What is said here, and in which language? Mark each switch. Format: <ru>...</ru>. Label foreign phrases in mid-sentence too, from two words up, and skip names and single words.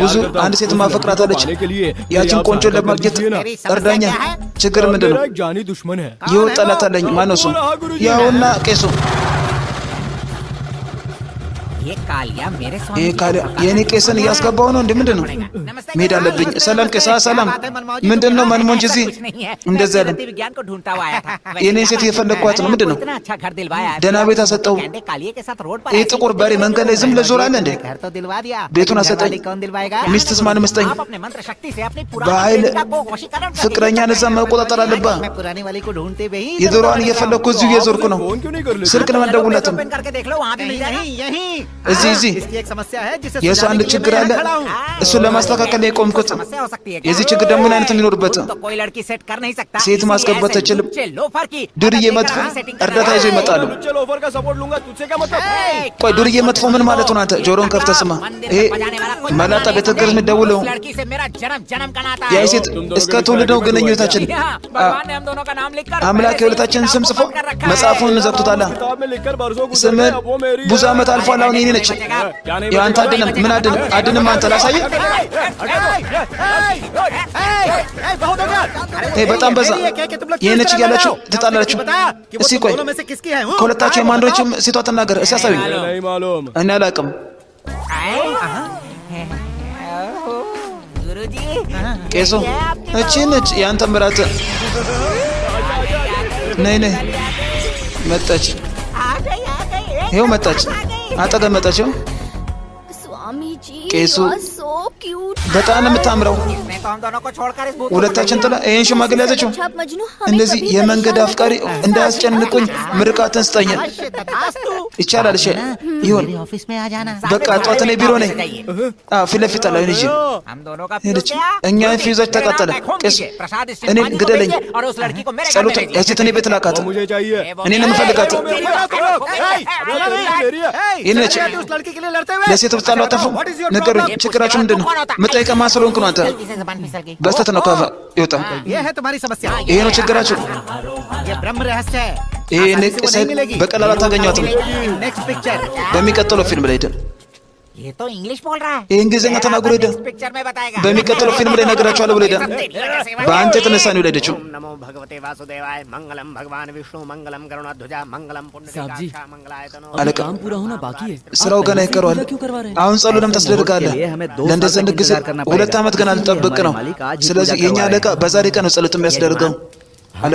<am>ብዙ</am> <hi>करता हूँ</hi> <am>አንድ ሴት ማፈቅራታለች</am> <hi>पाने के लिए</hi> <am>ያችን</am> <hi>आप</hi> <am>ቆንጆ</am> <hi>सहायता कर</hi> <am>ለማግኘት</am> <hi>दीजिए ना।</hi> <am>እርዳኛ ችግር ምንድን ነው</am> <hi>मेरा एक जानी दुश्मन है</hi> <am>ይኸው ጠላት አለኝ ማነው እሱ ያውና ቄሱ</am> <hi>ये कालिया मेरे</hi> <am>ይሄ ካለ የኔ ቄስን እያስገባው ነው እንዴ ምንድን ነው መሄድ አለብኝ ሰላም ቄሳ ሰላም ምንድን ነው መንሞንጅ እዚህ እንደዛ ያለ</am> <hi>विज्ञान को ढूंढता हुआ आया था</hi> <am>የኔን ሴት የፈለግኳት ነው ምንድን ነው</am> <hi>इतना अच्छा घर दिलवाया</hi> <am>ደህና ቤት አሰጠው</am> <hi>कहते कालिया के साथ रोड पर</hi> <am>ይህ ጥቁር በሬ መንገድ ላይ ዝም ለዞር አለ እንዴ</am> <hi>घर तो दिलवा दिया</hi> <am>ቤቱን አሰጠኝ</am> <hi>कौन दिलवाएगा</hi> <am>ሚስትስ ማን መስጠኝ</am> <hi>आप अपने मंत्र शक्ति से अपनी</hi> <am>በኃይል</am> <hi>पुरानी को वशीकरण कर</hi> <am>ፍቅረኛን እዛ መቆጣጠር አለብህ</am> <hi>मैं पुरानी वाली को ढूंढते हुए ही</hi> <am>የድሮዋን እየፈለግኩ እዚሁ እየዞርኩ ነው</am> <hi>फोन क्यों नहीं कर लेते</hi> <am>ስልክ ለመደውለትም</am> <hi>ओपन करके देख लो वहाँ भी मिल जाएगा यहीं</hi> <am>እዚህ</am> <hi>इसकी एक समस्या है जिसे</hi> <am>የእሱ አንድ ችግር አለ እሱን ለማስተካከል ነው የቆምኩት</am> <hi>समस्या हो सकती है</hi> <am>የዚህ ችግር ደግሞ ምን አይነት የሚኖርበት</am> <hi>तो कोई लड़की सेट कर नहीं सकता</hi> <am>ሴት ማስገባት አይችልም</am> <hi>लोफर की</hi> <am>ዱርዬ መጥፎ እርዳታ ይዞ ይመጣሉ</am> <hi>चलो ऑफर का सपोर्ट लूंगा तुझसे क्या मतलब</hi> <am>ቆይ ዱርዬ መጥፎ ምን ማለት ነው አንተ ጆሮን ከፍተህ ስማ ይሄ መላጣ ቤተ ክርስቲያን የምትደውለው</am> <hi>लड़की से मेरा जन्म जन्म का नाता</hi> <am>ያ ሴት እስከ ትውልድ ነው ግንኙነታችን</am> <hi>भगवान ने हम दोनों का नाम लिखकर</hi> <am>አምላክ የሁለታችንን ስም ጽፎ መጽሐፉን ዘግቶታል</am> <hi>किताब में लिखकर बरसों गुजर</hi> <am>ስምን</am> <hi>गए, अब वो मेरी</hi> <am>ብዙ ዓመት አልፏል አሁን የኔ ነች የአንተ አድንም ምን አድንም አንተ ላሳየህ</am> <hi>बहुत हो गया</hi> <am>ይሄ በጣም በዛ ይሄ ነች እያላችሁ ትጣላላችሁ እስኪ ቆይ</am> <hi>दोनों में से किसकी है</hi> <am>ከሁለታችሁ የማንዶችም ሴቷ ትናገር እስኪ አሳዩኝ</am> <hi>नहीं मालूम</hi> <am>እኔ አላውቅም</am> <hi>गुरुजी</hi> <am>ቄሱ እቺ ነች የአንተ ምራት ነይ ነይ መጣች ይኸው መጣች አጠገብ መጣች ይኸው</am> <hi>स्वामी जी केसु।</hi> <en>you are so cute</en> <am>በጣም ነው የምታምረው</am> <hi>इसने तो हम दोनों को छोड़कर इस भूत</hi> <am>ሁለታችን ጥላ ይሄን ሽማግሌ ያዘችው</am> <hi>अच्छा मजनू हमें</hi> <am>እንደዚህ</am> <hi>कभी</hi> <am>የመንገድ</am> <hi>परेशान</hi> <am>አፍቃሪ</am> <hi>मत करो।</hi> <am>እንዳያስጨንቁኝ ምርቃትን ስጠኝ ይቻላል እሺ ይሁን</am> <hi>मेरे ऑफिस में आ जाना</hi> <am>በቃ ጠዋት እኔ ቢሮ ነኝ ፊት ለፊት አለ ልጅ</am> <hi>हम दोनों का</hi> <am>ሄደች እኛ ፊዛች ተቃጠለ ቄስ እኔ ግደለኝ</am> <hi>और उस लड़की को मेरे घर</hi> <am>ጸሎት</am> <hi>में भेजिए।</hi> <am>ያቺት እኔ ቤት ላካት</am> <hi>वो मुझे चाहिए</hi> <am>እኔ ነው የምፈልጋት</am> <hi>मेरी है</hi> <am>ይህን ነች</am> <hi>उस लड़की के लिए लड़ते हुए</hi> <am>ለሴቶች ጣሉ አጠፉ ነገሩኝ ችግራችሁ ምንድን ነው መጠይቀ ማስለሆንኩ ነው አንተ</am> <hi>जल्दी से जबान फिसल गई</hi> <am>በስተት ነው ካፋ ይወጣ</am> <hi>ये है तुम्हारी समस्या</hi> <am>ይሄ ነው ችግራችሁ</am> <hi>ये ब्रह्म रहस्य है</hi> <am>ይሄ</am> <hi>आसानी से वो नहीं मिलेगी</hi> <am>በቀላሉ አታገኟትም</am> <en>next picture</en> <am>በሚቀጥለው ፊልም ላይ ሄደ</am> <hi>ये तो इंग्लिश बोल रहा है</hi> <am>ይህ እንግሊዝኛ ተናግሮ ሄደ</am> <hi>पिक्चर में बताएगा</hi> <am>በሚቀጥለው ፊልም ላይ ነግራችኋለሁ ብሎ ሄደ በአንተ የተነሳ ነው የሄደችው</am> <sa>नमो भगवते वासुदेवाय मंगलम भगवान विष्णु मंगलम गरुड़ध्वजा मंगलम</sa> <hi>साहब जी,</hi> <sa>पुण्डरीकाक्ष मंगलायतनो</sa> <am>አለቃ</am> <hi>काम पूरा होना बाकी है</hi> <am>ስራው ገና ይቀረዋል</am> <hi>क्यों करवा रहे हैं</hi> <am>አሁን ጸሎት ለምን ታስደርጋለህ ለእንደዚህ አይነት ጊዜ 2 ዓመት ገና ልጠብቅ ነው ስለዚህ የኛ አለቃ በዛሬ ቀን ነው ጸሎት የሚያስደርገው አለቃ</am>